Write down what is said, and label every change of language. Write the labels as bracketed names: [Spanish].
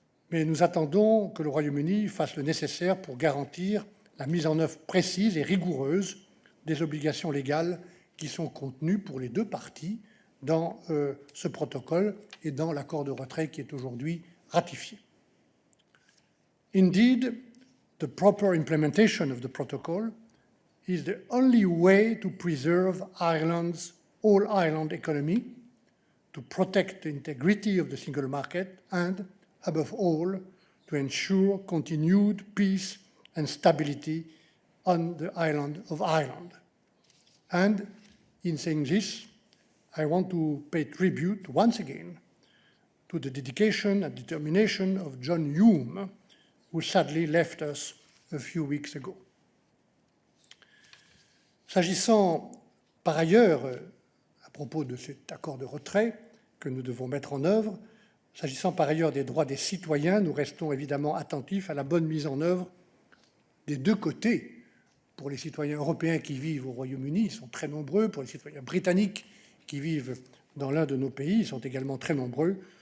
[French] Mais nous attendons que le Royaume-Uni fasse le nécessaire pour garantir la mise en œuvre précise et rigoureuse des obligations légales qui sont contenues pour les deux parties dans ce protocole et dans l'accord de retrait qui est aujourd'hui ratifié. [English] Indeed, the proper implementation of the protocol is the only way to preserve Ireland's all-Ireland economy, to protect the integrity of the single market, and, above all, to ensure continued peace and stability on the island of Ireland. And in saying this, I want to pay tribute once again to the dedication and determination of John Hume, who sadly left us a few weeks ago. [French] S'agissant par ailleurs, à propos de cet accord de retrait que nous devons mettre en œuvre, s'agissant par ailleurs des droits des citoyens, nous restons évidemment attentifs à la bonne mise en œuvre des deux côtés. Pour les citoyens européens qui vivent au Royaume-Uni, ils sont très nombreux. Pour les citoyens britanniques qui vivent dans l'un de nos pays, ils sont également très nombreux.